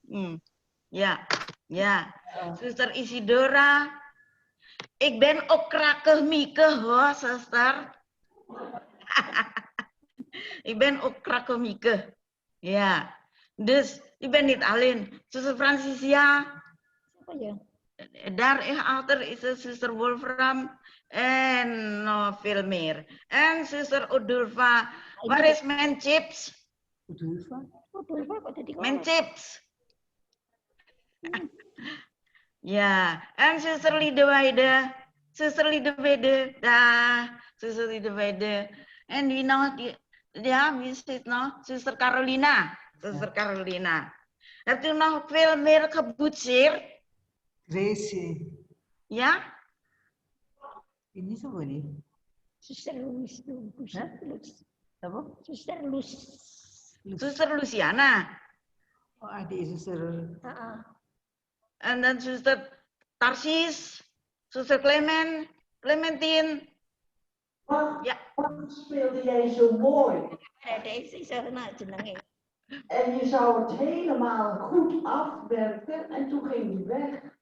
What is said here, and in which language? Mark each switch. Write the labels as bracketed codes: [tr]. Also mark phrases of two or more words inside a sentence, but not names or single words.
[nl] Ja. Zuster Isidora. Ik ben ook krakkemieke hoor, zuster. Ik ben ook krakkemieke. Ja. Dus, ik ben niet alleen. Zuster Francisia. [id] Siapa ya? [nl] Daar achter is de zuster Wolfram. En nog veel meer. En zuster Odulfa. Waar is mijn chips? [id] Udulfa kok tadi [nl] Mijn chips. Ja. En zuster Lidewijde. Zuster Lidewijde. Daar. Zuster Lidewijde. En wie nog? Ja, wie zit nog? Zuster Carolina. Zuster Carolina. Hebt u nog veel meer geboetseerd? Gracie. Ja? [id] Ini siapa nih? Suster Lus. Apa? Suster Lus. Suster Luciana. Oh, adik suster. [nl] En dan zuster Tarsis. Zuster Clementine. Ja. Wat speelde jij zo mooi? En je zou het helemaal goed afwerken en toen ging je weg.